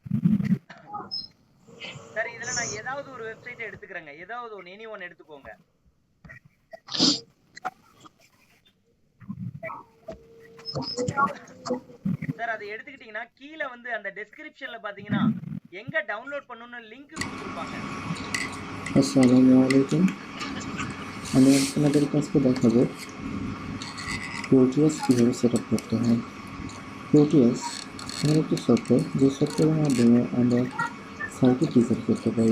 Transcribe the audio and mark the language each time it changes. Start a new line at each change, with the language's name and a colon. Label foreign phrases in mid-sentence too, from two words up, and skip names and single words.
Tamil: சார் இதுல நான் ஏதாவது ஒரு வெப்சைட் எடுத்துக்கிறேங்க. ஏதாவது ஒன்னு
English: any one
Tamil: எடுத்துக்கோங்க. சார் அதை எடுத்துக்கிட்டீங்கன்னா கீழே வந்து அந்த டெஸ்கிரிப்ஷன்ல பாத்தீங்கன்னா எங்க டவுன்லோட் பண்ணனும்னு லிங்க் கொடுத்திருப்பாங்க.
Arabic: السلام عليكم.
Bangla: আমি আপনাদের কাছে দেখাবো প্রোটিয়াস কিভাবে সেটআপ করতে হয়। প্রোটিয়াস এমন একটি সফটওয়্যার যে সফটওয়্যারের মাধ্যমে আমরা সার্কিট ডিজাইন করতে পারি।